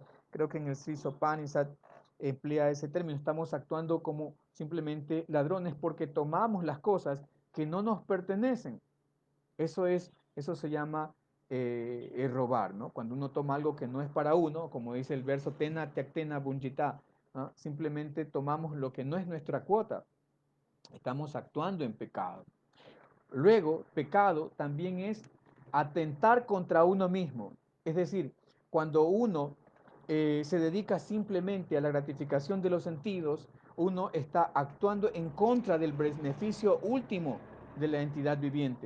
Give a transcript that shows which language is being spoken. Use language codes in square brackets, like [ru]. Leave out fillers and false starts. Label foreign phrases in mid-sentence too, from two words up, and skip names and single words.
[es] Creo que en el Sri Upanishad emplea ese término. Estamos actuando como simplemente ladrones porque tomamos las cosas que no nos pertenecen. Eso se llama robar, ¿no? Cuando uno toma algo que no es para uno, como dice el verso [sa] तेन तेन बुन्जित, [es] ¿no? Simplemente tomamos lo que no es nuestra cuota. Estamos actuando en pecado. Luego, pecado también es atentar contra uno mismo. Es decir, cuando uno se dedica simplemente a la gratificación de los sentidos, uno está actuando en contra del beneficio último de la entidad viviente.